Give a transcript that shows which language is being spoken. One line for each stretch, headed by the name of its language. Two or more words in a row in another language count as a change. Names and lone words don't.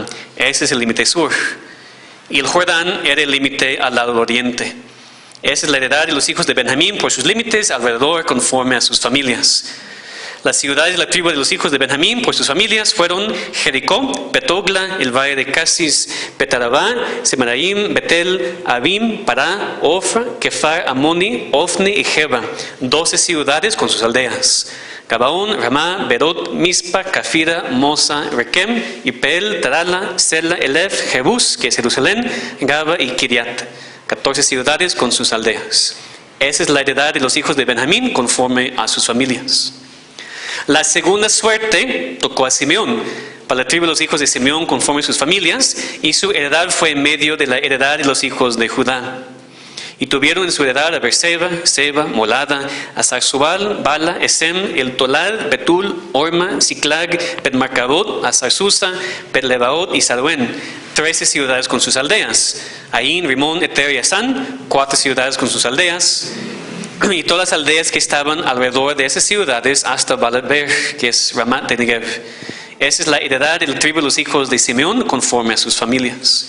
Spanish: Ese es el límite sur. Y el Jordán era el límite al lado oriente. Esa es la heredad de los hijos de Benjamín por sus límites alrededor conforme a sus familias. Las ciudades de la tribu de los hijos de Benjamín por sus familias fueron Jericó, Betogla, el valle de Casis, Betarabá, Semaraim, Betel, Abim, Pará, Ofra, Kefar, Amoni, Ofni y Geba, 12 ciudades con sus aldeas. Gabaón, Ramá, Berot, Mispa, Cafira, Mosa, Rekem, Ipel, Tarala, Sela, Elef, Jebús, que es Jerusalén, Gaba y Kiriat. 14 ciudades con sus aldeas. Esa es la heredad de los hijos de Benjamín conforme a sus familias. La segunda suerte tocó a Simeón, para la tribu de los hijos de Simeón conforme a sus familias, y su heredad fue en medio de la heredad de los hijos de Judá. Y tuvieron en su heredad a Beerseba, Seba, Molada, Azarzubal, Bala, Esem, El Tolad, Betul, Orma, Ziklag, Bet-Marcabot, Azarzusa, Bet-Lebaot y Saluen, 13 ciudades con sus aldeas. Ain, Rimón, Eter y Asán, 4 ciudades con sus aldeas. Y todas las aldeas que estaban alrededor de esas ciudades hasta Balaber, que es Ramat de Negev. Esa es la heredad del tribu de los hijos de Simeón conforme a sus familias.